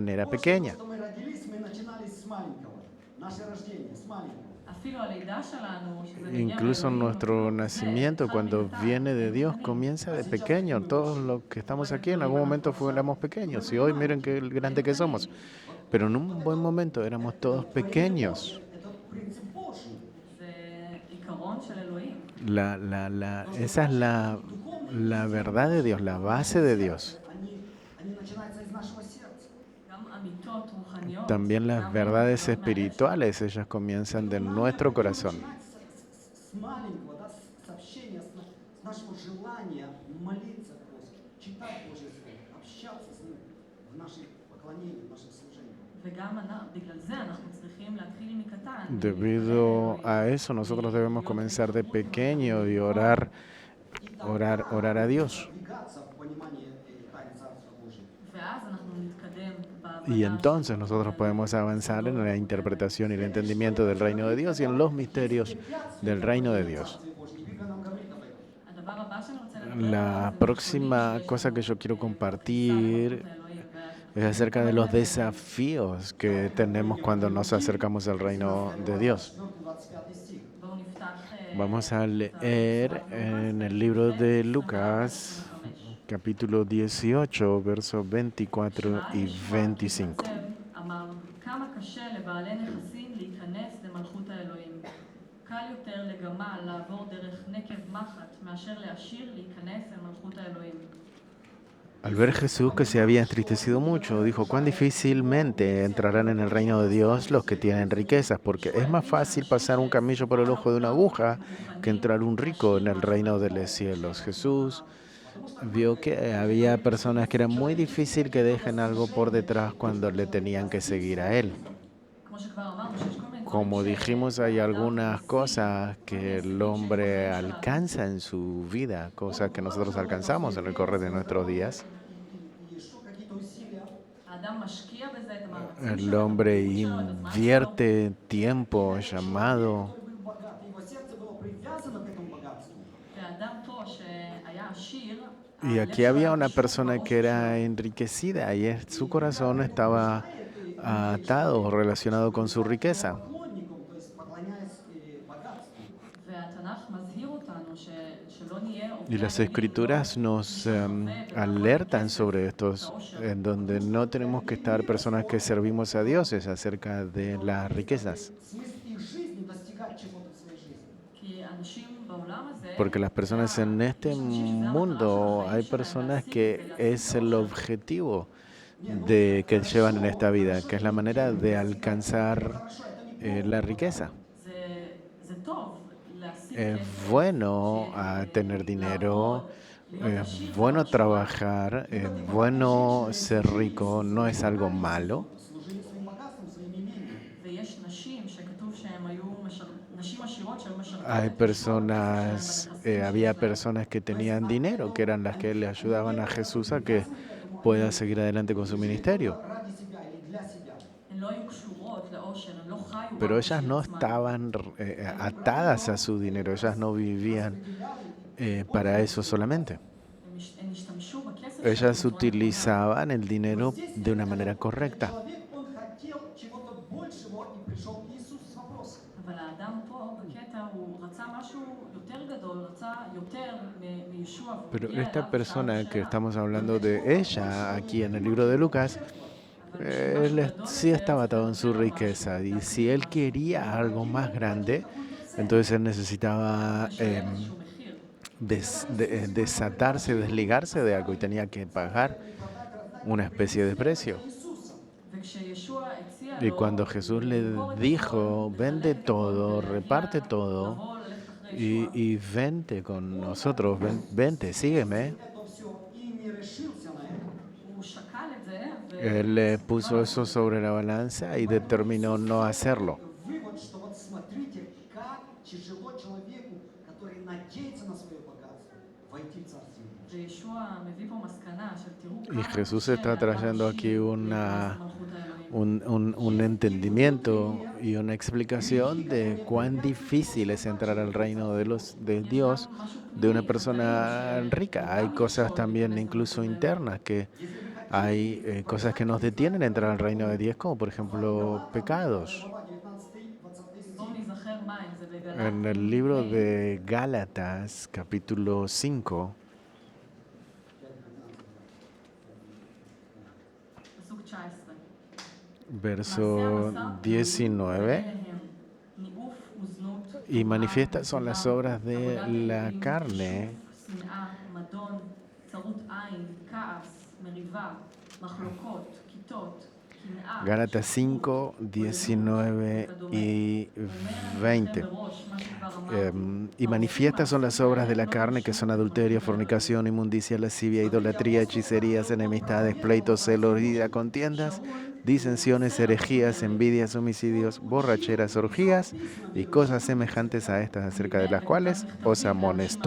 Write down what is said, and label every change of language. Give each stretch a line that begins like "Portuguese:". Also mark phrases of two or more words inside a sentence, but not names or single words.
Spanish: manera
Russian: после
Spanish: pequeña.
Russian: того, что мы родились, мы начинали с маленького. Наше рождение с маленького.
Hebrew: אפילו הלידה שלנו, שזה מגיע
Spanish: Incluso
Hebrew: מאלוהים,
Spanish: nuestro
Hebrew: אפילו זה
Spanish: nacimiento,
Hebrew: התחל
Spanish: cuando
Hebrew: מקטן,
Spanish: viene de Dios,
Hebrew: קטנים.
Spanish: comienza de pequeño. Todos los que estamos aquí en algún momento éramos pequeños y hoy miren qué grande que somos. Pero en un buen momento éramos todos pequeños.
Russian: Это принцип Божий.
Hebrew: זה עיקרון של אלוהים.
Spanish: Esa es la verdad de Dios, la base de Dios.
Russian: Они начинаются из нашего сердца.
Hebrew: גם אמיתות רוחניות.
Spanish: También las
Hebrew: גם
Spanish: verdades
Hebrew: מתחילות מהלב
Spanish: espirituales, ellas comienzan de nuestro corazón.
Russian: Начинается с маленького, да, с общения, с нашего желания молиться Господу, читать Божье Слово, общаться с Ним в наших поклонениях, в наших служениях.
Hebrew: וגם בגלל זה אנחנו צריכים להתחיל מקטן.
Spanish: Debido a eso, nosotros debemos comenzar de pequeño y orar a Dios.
Russian: Двигаться в понимании тайн Царства Божьего.
Hebrew: ואז אנחנו נתקדם
Spanish: Y
Hebrew: בהבנה
Spanish: entonces
Hebrew: של
Spanish: nosotros
Hebrew: אלוהים.
Spanish: podemos avanzar en la interpretación y el entendimiento del reino de Dios y en los misterios del reino de Dios.
Russian: Царствие Божье. И Библия нам говорит об этом.
Hebrew: הדבר הבא שאני רוצה לדבר
Spanish: La
Hebrew: עליו זה
Spanish: próxima
Hebrew: מכשולים
Spanish: cosa que
Hebrew: שיש
Spanish: yo
Hebrew: לנו,
Spanish: quiero
Hebrew: בכניסה
Spanish: compartir
Hebrew: למלכות האלוהים.
Spanish: es acerca de los desafíos que tenemos cuando nos acercamos al reino de Dios.
Russian: 25 стих.
Hebrew: בואו נפתח
Spanish: Vamos a leer en el libro de Lucas, capítulo 18, versos 24 y 25.
Hebrew: אמר, כמה קשה לבעלי נכסים להיכנס למלכות האלוהים. קל יותר לגמל לעבור דרך נקב מחט מאשר לעשיר להיכנס למלכות האלוהים.
Spanish: Al ver Jesús que se había entristecido mucho, dijo, cuán difícilmente entrarán en el reino de Dios los que tienen riquezas, porque es más fácil pasar un camello por el ojo de una aguja que entrar un rico en el reino de los cielos. Jesús vio que había personas que era muy difícil que dejen algo por detrás cuando le tenían que seguir a Él.
Hebrew: כמו שכבר אמרנו, שיש כל מיני
Spanish: Como
Hebrew: דברים
Spanish: dijimos, hay
Hebrew: שהאדם
Spanish: algunas
Hebrew: משיג
Spanish: cosas que el hombre
Hebrew: בחיים שלנו.
Spanish: alcanza en su vida, cosas que nosotros alcanzamos en el correr de nuestros días.
Russian: И что, какие-то усилия.
Hebrew: האדם משקיע בזה את המאמצים
Spanish: El
Hebrew: שלו, את
Spanish: hombre
Hebrew: התרבות שלו, את הזמן שלו.
Spanish: invierte tiempo, llamado,
Russian: Который был богат. Его сердце было привязано к этому богатству.
Hebrew: והאדם פה שהיה עשיר,
Spanish: y aquí había una persona que era enriquecida y su corazón estaba atado o relacionado con su riqueza.
Russian: Поклонником, то есть поклоняясь богатству.
Hebrew: והתנ"ך מזהיר אותנו שלא נהיה
Spanish: Y las escrituras nos alertan sobre estos, en donde no tenemos que estar personas que servimos a dioses acerca de las riquezas.
Russian: Смысл их жизни достигать чего-то в своей жизни.
Hebrew: כי אנשים בעולם הזה,
Spanish: Porque las personas en este mundo, hay personas que es el objetivo de que llevan en esta vida, que es la manera de alcanzar la riqueza.
Hebrew: זה טוב להשיג
Spanish: Es
Hebrew: כסף,
Spanish: bueno tener dinero, es bueno trabajar, es bueno ser rico, no es algo malo.
Russian: Служили своим богатством, своим имением.
Hebrew: ויש נשים שכתוב שהן היו נשים עשירות שהיו משרתות
Spanish: Hay
Hebrew: את
Spanish: personas, había personas que tenían dinero, que eran las que le ayudaban a Jesús a que pueda seguir adelante con su ministerio.
Russian: Ради себя или для себя.
Hebrew: הן לא היו קשורות לעושר, הן לא חיו
Spanish: Pero
Hebrew: רק
Spanish: ellas
Hebrew: בשביל
Spanish: no
Hebrew: עצמן.
Spanish: estaban atadas a su dinero, ellas no vivían para eso solamente.
Hebrew: הן השתמשו בכסף
Spanish: Ellas
Hebrew: שלהן בצורה
Spanish: utilizaban el dinero
Russian: Здесь
Spanish: de una
Russian: этот
Spanish: manera correcta.
Russian: человек, он хотел чего-то большего, и пришел к Иисусу с вопросом.
Hebrew: אבל האדם פה בקטע הוא רצה משהו יותר גדול, רצה יותר מישוע.
Spanish: Pero esta persona que estamos hablando de ella aquí en el libro de Lucas Él sí estaba atado en su riqueza y si él quería algo más grande, entonces él necesitaba desatarse, desligarse de algo y tenía que pagar una especie de precio.
Hebrew: וכשישוע הציע
Spanish: Y
Hebrew: לו
Spanish: cuando Jesús le
Hebrew: למכור את
Spanish: dijo,
Hebrew: הכל
Spanish: vende
Hebrew: וללכת איתו
Spanish: todo,
Hebrew: ולהגיע,
Spanish: reparte todo
Hebrew: לבוא, ללכת אחרי ישוע,
Spanish: y vente con nosotros, vente, sígueme.
Russian: Это все и не решился на это.
Hebrew: הוא שקל את זה
Spanish: Él puso eso sobre la balanza y determinó no hacerlo.
Russian: Вывод, что вот смотрите, как тяжело человеку, который надеется на свое богатство, войти в Царствие Божие.
Hebrew: וישוע מביא פה מסקנה של תראו
Spanish: Y
Hebrew: כמה
Spanish: Jesús
Hebrew: קשה
Spanish: está trayendo
Hebrew: לאדם
Spanish: aquí
Hebrew: עשיר להיכנס למלכות האלוהים.
Spanish: un entendimiento y una explicación de cuán difícil es entrar al reino de Dios de una persona rica. Hay cosas también incluso internas que hay cosas que nos detienen a entrar al reino de Dios, como por ejemplo pecados.
Russian: Глава 19-20
Hebrew: בואו
Russian: стих.
Hebrew: ניזכר מה אם זה
Spanish: En
Hebrew: בגל"צ
Spanish: el libro de Gálatas, capítulo 5,
Hebrew: פסוק 19.
Spanish: verso 19,
Hebrew: ניאוף וזנות,
Spanish: y manifiestas son las obras de la carne,
Hebrew: שנאה, מדון, צרות עין, כעס, מריבה, מחלוקות, כיתות, קנאה,
Spanish: Gálatas 5, 19 y 20. Y manifiestas son las obras de la carne, que son adulterio, fornicación, inmundicia, lascivia, idolatría, hechicerías, enemistades, pleitos, celos, ira, contiendas, disensiones, herejías, envidias, homicidios, borracheras, orgías y cosas semejantes a estas, acerca de las cuales os amonestó.